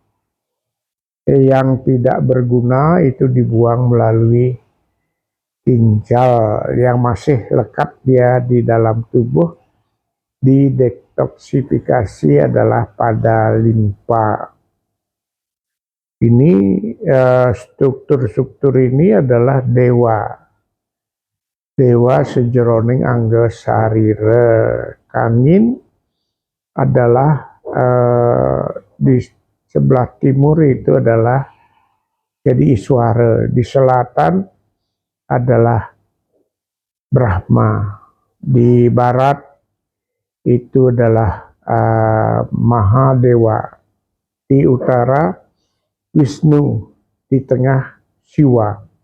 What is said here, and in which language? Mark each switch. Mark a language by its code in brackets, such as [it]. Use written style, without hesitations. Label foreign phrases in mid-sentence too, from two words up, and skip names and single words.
[id] Yang tidak berguna itu dibuang melalui ginjal. Yang masih lekat dia di dalam tubuh didetoksifikasi adalah pada limpa. Ini struktur-struktur ini adalah dewa [kaw] sejeroning angga sarira. [id] Kangin adalah di sebelah timur itu adalah jadi Iswara, di selatan adalah Brahma, di barat itu adalah Mahadewa, di utara Wisnu, di tengah Siwa.